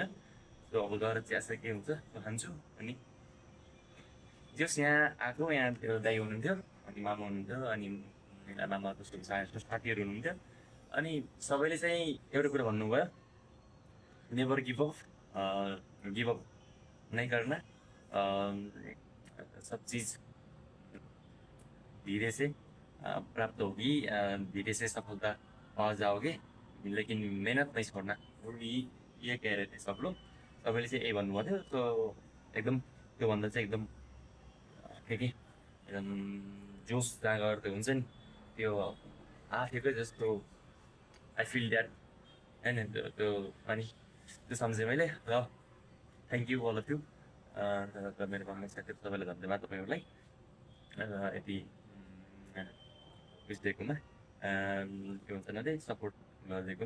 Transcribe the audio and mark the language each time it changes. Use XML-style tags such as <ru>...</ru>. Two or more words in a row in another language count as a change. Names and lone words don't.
<ne>सो अब गएर चियासा के हुन्छ त्यो खान्छु। अनि जस यहाँ आएको, यहाँ त्यो दाइ हुनुहुन्थ्यो, अनि मामा हुनुहुन्थ्यो, अनि मामाको साथीहरू हुनुहुन्थ्यो। अनि सबैले चाहिँ एउटा कुरा भन्नुभयो,</ne> <en>never give up</en> <ne>नै गर्न,</ne> <hi>सब चिज धीरे से प्राप्त होगी, धीरे से सफलता पा जाओगे, लेकिन मेहनत नहीं छोड़ना। ये कह रहे थे सब लोग।</hi> <ne>सबैले चाहिँ यही भन्नुभएको थियो। सो एकदम त्योभन्दा चाहिँ एकदम एकदम जोस जाँगर त्यो हुन्छ नि, त्यो आफैकै जस्तो</ne> <en>I feel that</en> <ne>होइन। त्यो अनि त्यो सम्झेँ मैले। र</ne> <en>thank you all of you,</en> <ne>मेरो भन्ने साथीहरू सबैलाई धन्यवाद तपाईँहरूलाई यति उस दिएकोमा, के भन्छ न, सपोर्ट गरिदिएकोमा।</ne>